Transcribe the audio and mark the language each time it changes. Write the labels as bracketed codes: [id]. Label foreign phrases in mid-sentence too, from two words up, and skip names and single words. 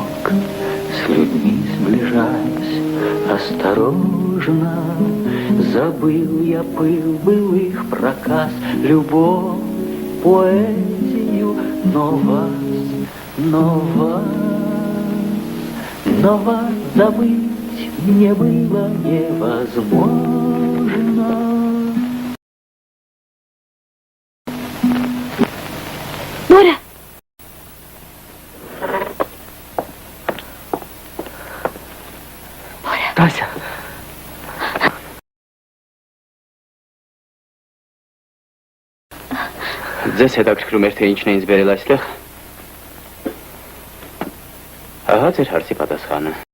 [ru] С людьми сближаясь осторожно, забыл я пыл былых проказ, любовь, поэзию, но вас забыть мне было невозможно. Боря! [hy] Տասя։ Ձեզ հետաքրքրում էր, թե ինչն է ինձ բերել այստեղ։ Ահա ձեր հարցի պատասխանը։